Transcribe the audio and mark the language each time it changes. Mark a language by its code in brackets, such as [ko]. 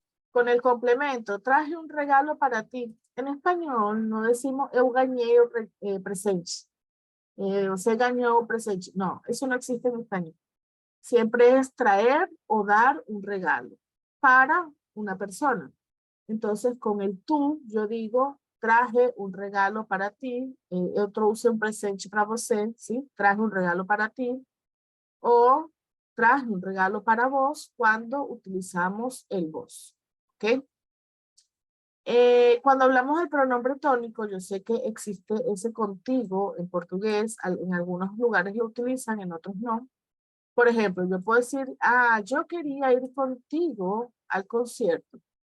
[es] Con el complemento, traje un regalo para ti. En español no decimos [pt] eu ganhei presente. [es] Se ganó presente. No, eso no existe en español. Siempre es traer o dar un regalo para una persona. Entonces, con el tú, yo digo, traje un regalo para ti. [pt] Eu trouxe un presente para você, [es] ¿sí? Traje un regalo para ti. O traje un regalo para vos cuando utilizamos el vos. ¿Ok? Cuando hablamos del pronombre tónico, yo sé que existe ese contigo en portugués. En algunos lugares lo utilizan, en otros no. Por ejemplo, yo puedo decir, yo quería ir contigo al concierto.